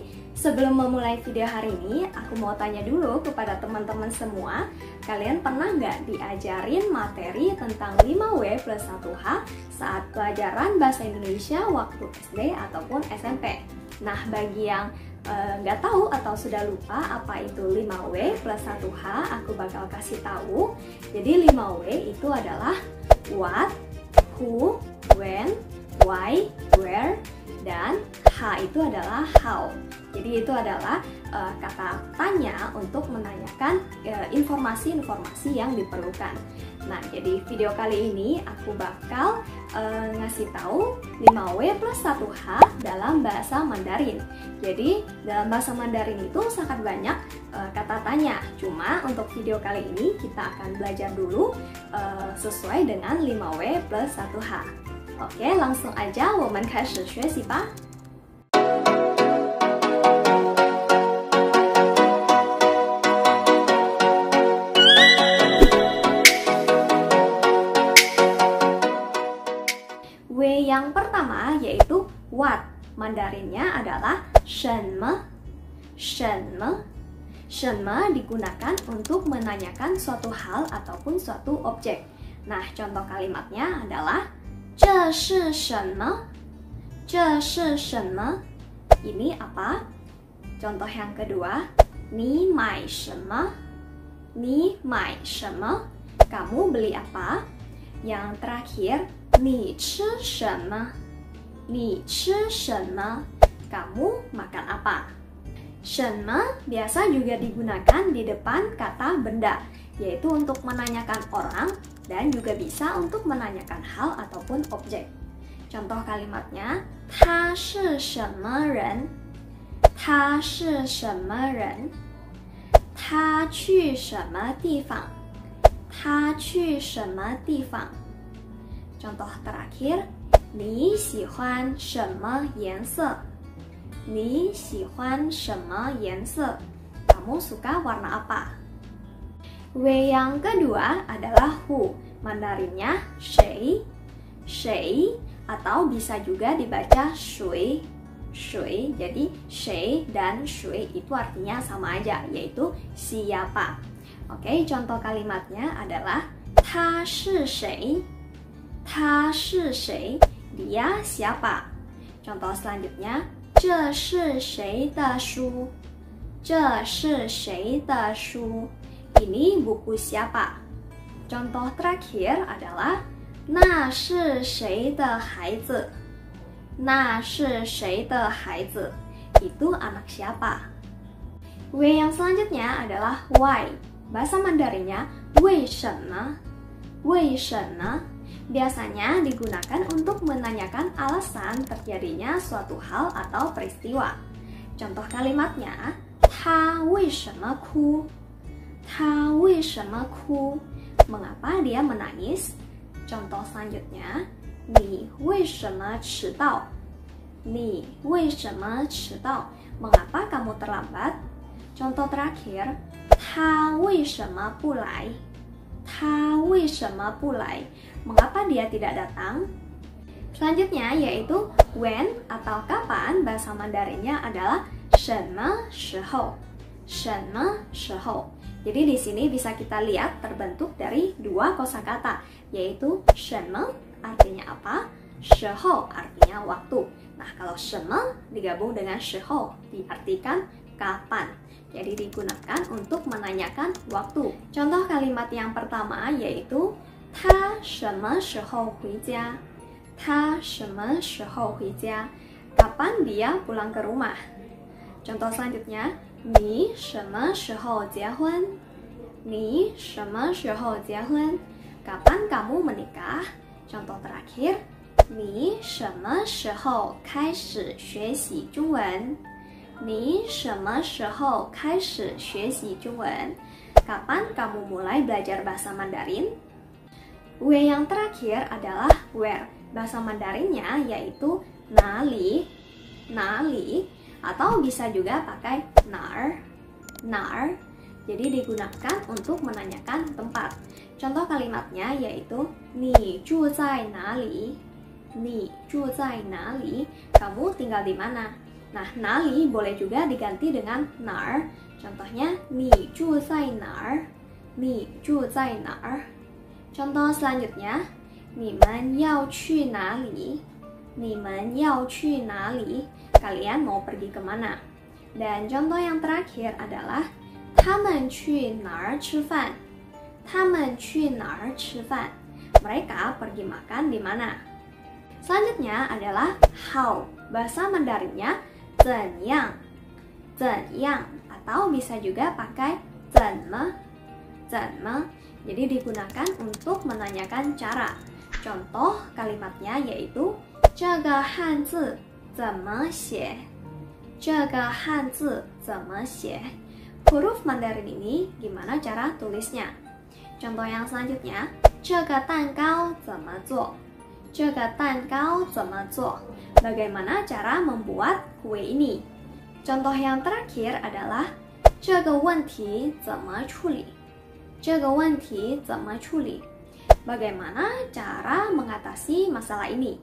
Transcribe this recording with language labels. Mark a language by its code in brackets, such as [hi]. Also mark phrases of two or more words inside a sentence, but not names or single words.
[id] Sebelum memulai video hari ini, aku mau tanya dulu kepada teman-teman semua, kalian pernah nggak diajarin materi tentang 5W plus 1H saat pelajaran bahasa Indonesia waktu SD ataupun SMP? Nah, bagi yang nggak tahu atau sudah lupa apa itu 5W plus 1H, aku bakal kasih tahu. Jadi 5W itu adalah [en] what, who, when, why, where, [id] dan H itu adalah how. Jadi itu adalah kata tanya untuk menanyakan informasi-informasi yang diperlukan. Nah, jadi video kali ini aku bakal ngasih tahu 5W plus 1H dalam bahasa Mandarin. Jadi dalam bahasa Mandarin itu sangat banyak kata tanya. Cuma untuk video kali ini kita akan belajar dulu sesuai dengan 5W plus 1H. Oke, langsung aja [zh] 我们开始学习吧。 [id] W yang pertama yaitu what. Mandarinnya adalah [zh] 什么 什么 什么 [id] digunakan untuk menanyakan suatu hal ataupun suatu objek. Nah, contoh kalimatnya adalah [zh] 这是什么 这是什么 [id] ini apa? Contoh yang kedua, [zh] 你买什么 你买什么 [id] kamu beli apa? Yang terakhir, [zh] 你吃什么你吃什么 [id] kamu makan apa? 什么 biasa juga digunakan di depan kata benda, yaitu untuk menanyakan orang dan juga bisa untuk menanyakan hal ataupun objek. Contoh kalimatnya, [zh] 他是什么人他是什么人他去什么地方他去什么地方 [id] Contoh terakhir, [zh] 你喜欢什么颜色你喜欢什么颜色 [id] kamu suka warna apa? W yang kedua adalah who. Mandarinnya [zh] 谁 谁 [id] atau bisa juga dibaca [zh] 谁 谁. [id] Jadi 谁 dan 谁itu artinya sama aja, yaitu siapa. Oke, contoh kalimatnya adalah [zh] 他是谁他是谁 [id] dia siapa. Contoh selanjutnya, [zh] 这是谁的书这是谁的书 [id] ini buku siapa. Contoh terakhir adalah [zh] 那是谁的孩子那是谁的孩子 itu anak siapa. [id] W yang selanjutnya adalah why. Bahasa Mandarinnya [zh] 为什么为什么 [id] biasanya digunakan untuk menanyakan alasan terjadinya suatu hal atau peristiwa. Contoh kalimatnya, [zh] 他为什么哭他为什么哭 [id] mengapa dia menangis. Contoh selanjutnya, [zh] 你为什么迟到你为什么迟到 [id] mengapa kamu terlambat. Contoh terakhir, [zh] 他为什么不来他为什么不来 [id] mengapa dia tidak datang. Selanjutnya yaitu when atau kapan. Bahasa Mandarinnya adalah [zh] 什么时候什么时候. [id] Jadi di sini bisa kita lihat terbentuk dari dua kosakata, yaitu 什么 artinya apa, 时候 artinya waktu. Nah, kalau 什么 digabung dengan 时候 diartikan kapan. Jadi digunakan untuk menanyakan waktu. Contoh kalimat yang pertama yaitu [zh] 他什么时候回家他什么时候回家 [id] kapan dia pulang ke rumah. Contoh selanjutnya, [zh] 你什么时候结婚你什么时候结婚 [id] kapan kamu menikah. Contoh terakhir, [zh] 你什么时候开始学习中文你什么时候开始学习中文 [id] kapan kamu mulai belajar bahasa Mandarin. W yang terakhir adalah where. Bahasa Mandarinnya yaitu [zh] 哪里哪里 [id] atau bisa juga pakai [zh] 哪儿哪儿 [id] Jadi digunakan untuk menanyakan tempat. Contoh kalimatnya yaitu [zh] 你住在哪里? 你住在哪里? [id] Kamu tinggal di mana? Nah, nali boleh juga diganti dengan nar. [zh] Contohnya 你住在哪儿? 你住在哪儿? [id] Contoh selanjutnya, [zh] 你们要去哪里? 你们要去哪里? [id] Kalian mau pergi kemana? Dan contoh yang terakhir adalah [zh] 他们去哪儿吃饭? 他们去哪儿吃饭? [id] Mereka pergi makan di mana? Selanjutnya adalah how. Bahasa Mandarinnya [zh] 怎样? 怎样? [id] Atau bisa juga pakai [zh] 怎么? 怎么? [id] Jadi digunakan untuk menanyakan cara. Contoh kalimatnya yaitu [zh] 这个汉字怎么写? 这个汉字怎么写? [id] Huruf Mandarin ini gimana cara tulisnya? Contoh yang selanjutnya, [zh] 这个蛋糕怎么做? 这个蛋糕怎么做? [id] Bagaimana cara membuat kue ini? Contoh yang terakhir adalah [zh] 这个问题怎么处理? 这个问题怎么处理? [id] Bagaimana cara mengatasi masalah ini?